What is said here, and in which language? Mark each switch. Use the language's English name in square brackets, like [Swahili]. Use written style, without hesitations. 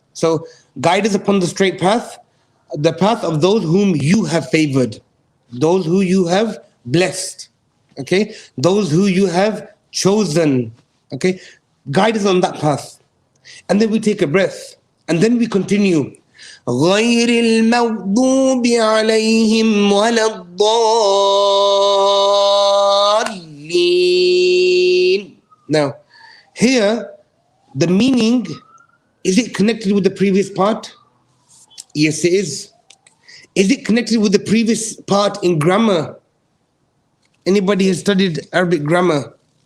[English] So guide us upon the straight path, the path of those whom you have favored, those who you have blessed. Okay, those who you have chosen. Okay, guide us on that path. And then we take a breath, and then we continue. [Arabic] غير المغضوب عليهم ولا الضالين. [English] Now, here, the meaning, is it connected with the previous part? Yes, it is. Is it connected with the previous part in grammar? Anybody has studied Arabic grammar?